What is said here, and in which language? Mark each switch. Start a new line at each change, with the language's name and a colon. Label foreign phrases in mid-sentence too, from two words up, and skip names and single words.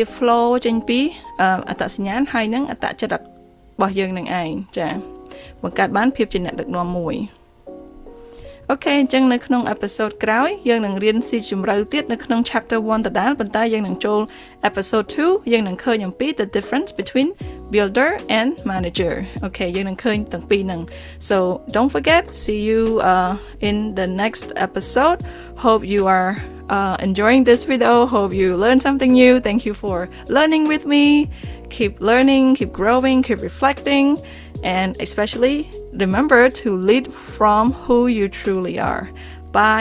Khmer: flow ចេញពីអត្តសញ្ញាណហើយនឹងអត្តចរិតរបស់យើងនឹងឯងចាបង្កើតបានភាពជាអ្នកដឹកនាំមួយអូខេអញ្ចឹងនៅ ក្នុង episode ក្រោយយើងនឹងរៀនស៊ីជម្រៅទៀតនៅក្នុង chapter 1 ដដែលប៉ុន្តែយើងនឹងចូល
English: episode 2
Khmer: យើងនឹងឃើញអំពី
English: the difference between builder and manager
Khmer: អូខេយើងនឹងឃើញទាំងពីរហ្នឹង
English: so don't forget see you in the next episode hope you are enjoying this video hope you learned something new thank you for learning with me keep learning keep growing keep reflecting and especially remember to lead from who you truly are. Bye. God bless.